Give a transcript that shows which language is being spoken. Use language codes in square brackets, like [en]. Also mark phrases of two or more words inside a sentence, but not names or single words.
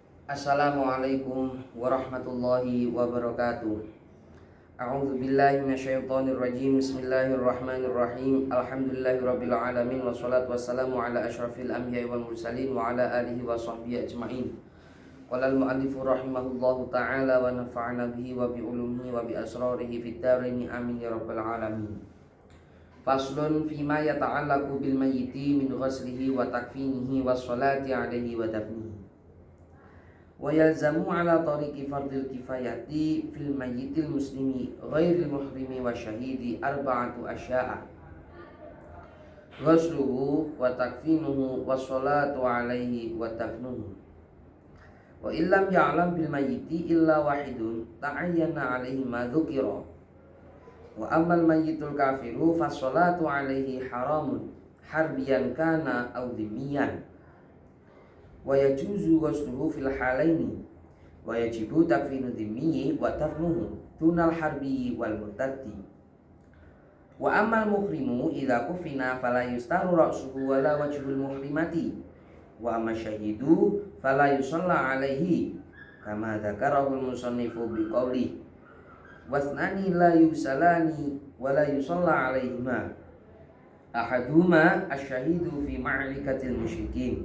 [ar] السلام عليكم ورحمة الله وبركاته. أعوذ بالله من الشيطان الرجيم. بسم الله الرحمن الرحيم. الحمد لله رب العالمين والصلاة والسلام على أشرف الأنبياء والمرسلين وعلى آله وصحبه أجمعين. قال المؤلف رحمه الله تعالى ونفعنا به وبعلومه وبأسراره في الدارين آمين يا رب العالمين. فصل فيما يتعلق بالميت من غسله وتكفينه والصلاة عليه ودفنه. ويلزم على طريق فرض الكفاية في الميت المسلم غير المحرم والشهيد أربعة أشياء: غسله وتكفينه والصلاة عليه ودفنه. وإن لم يعلم بالميت إلا واحد تعين عليه ما ذكر. وأما الميت الكافر فالصلاة عليه حرام حربيا كان أو ذميا. ويجوز غسله في الحالين ويجب تكفين الذمي ودفنه دون الحربي والمرتد. وأما المحرم إذا كفن فلا يستر رأسه ولا وجه المحرمة وأما الشهيد فلا يصلى عليه كما ذكره المصنف بقوله واثنان لا يغسلان ولا يصلى عليهما أحدهما الشهيد في معركة المشركين.